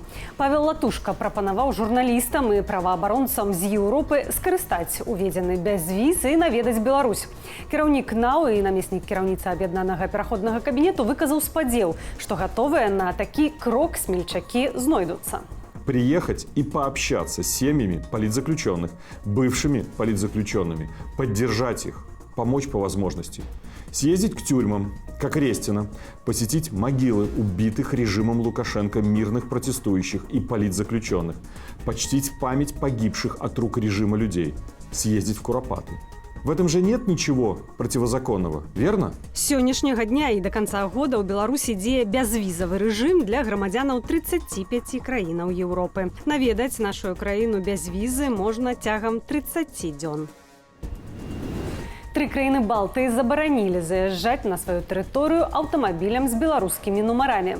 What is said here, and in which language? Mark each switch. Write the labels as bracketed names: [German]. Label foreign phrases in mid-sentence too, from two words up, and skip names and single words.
[Belarusian] Павел Латушка прапанаваў журналістам і праваабаронцам з Еўропы скарыстаць уведзены бязвіз і наведаць Беларусь. Кіраўнік НАУ і намеснік кіраўніцы аб'яднанага пераходнага кабінету выказаў спадзеў, што гатовыя на такі крок смельчакі знойдуцца. [Russian] Приехать и пообщаться с семьями политзаключенных, бывшими политзаключенными, поддержать их, помочь по возможности. Съездить к тюрьмам, как Рестина, посетить могилы убитых режимом Лукашенко мирных протестующих и политзаключенных, почтить память погибших от рук режима людей, съездить в Куропаты. В этом же нет ничего противозаконного, верно? [Belarusian] С сённяшняга дня [Russian] и до конца года [Belarusian] у Беларусі дзее бязвізавы рэжым для грамадзянаў 35 краінаў Еўропы. Наведаць нашу краіну без візы можна цягам 30 дзён. 3 краіны Балтыі забаранілі заязджаць на сваю тэрыторыю аўтамабілям з беларускімі нумарамі.